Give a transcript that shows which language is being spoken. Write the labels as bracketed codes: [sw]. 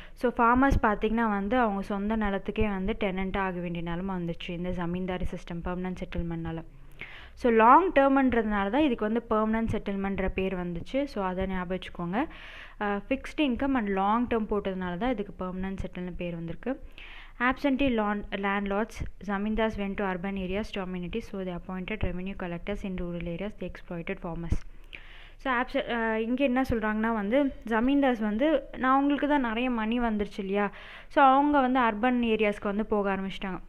[ta] So farmers பார்த்திங்கன்னா வந்து அவங்க சொந்த நிலத்துக்கே வந்து டெனண்ட்டாக ஆக வேண்டிய நிலமை வந்துச்சு இந்த zamindari system permanent செட்டில்மெண்ட்னால. So long டேர்ம்ன்றதுனால தான் இதுக்கு வந்து பெர்மனன்ட் செட்டில்மெண்ட்ற பேர் வந்துச்சு. ஸோ அதை ஞாபகம் வச்சுக்கோங்க. Fixed income and long term போட்டதுனால தான் இதுக்கு பெர்மனன்ட் செட்டில்மெண்ட் பேர் வந்திருக்கு. [en] Absentee landlords, zamindars went to urban areas to amenities, so they appointed revenue collectors in rural areas, they exploited farmers. So [ta] so இங்கே என்ன சொல்கிறாங்கன்னா வந்து ஜமீன்தார்ஸ் வந்து நான் அவங்களுக்கு தான் நிறைய மணி வந்துருச்சு இல்லையா, ஸோ அவங்க வந்து அர்பன் ஏரியாஸ்க்கு வந்து போக ஆரம்பிச்சிட்டாங்க.